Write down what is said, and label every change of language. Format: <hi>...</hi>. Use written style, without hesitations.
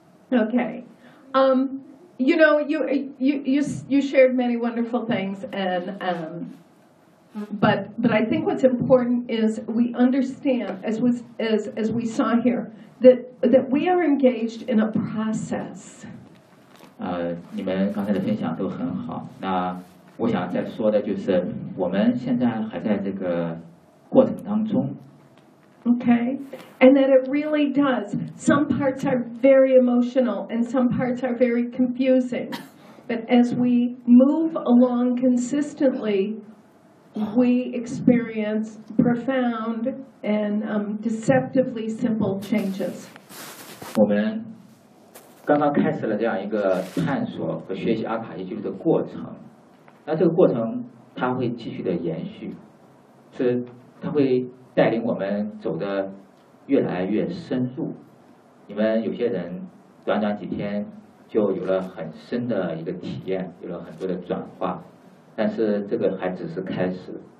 <en>Okay, you know, you shared many wonderful things, and but I think what's important is we understand as we saw here. That we are engaged in a process.</en> <zh>你们刚才的分享都很好。那我想再说的就是，我们现在还在这个过程当中。</zh> <en>Okay, and that it really does. Some parts are very emotional, and some parts are very confusing. But as we move along consistently, we experience profound and deceptively simple changes.</en> <zh>我们刚刚开始了这样一个探索和学习阿卡西记录的过程，那这个过程它会继续的延续，是它会带领我们走得越来越深入。你们有些人短短几天就有了很深的一个体验，有了很多的转化，但是这个还只是开始。</zh>